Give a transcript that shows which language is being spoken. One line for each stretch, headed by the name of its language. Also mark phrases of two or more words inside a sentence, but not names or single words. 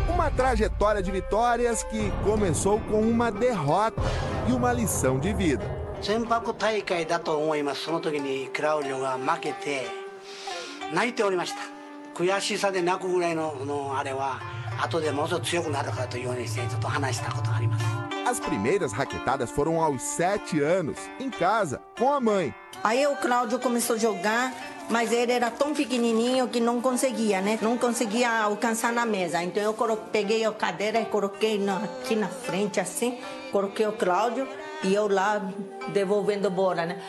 Portuguese: trajetória de vitórias que começou com uma derrota e uma lição de vida.
Japanese: 全泊大会だと思います。その時にクラウディオが負けて泣いておりました。悔しさで泣くぐらいのあれは後でもうちょっと強くなるからというようにしてちょっと話したことがあります。
Portuguese: As primeiras raquetadas foram aos 7 anos, em casa, com a mãe. Aí o Cláudio começou a jogar, mas ele era tão pequenininho que não conseguia, né? Não conseguia alcançar na mesa. Então eu peguei a cadeira e coloquei aqui na frente, assim, coloquei o Cláudio e eu lá devolvendo bola, né?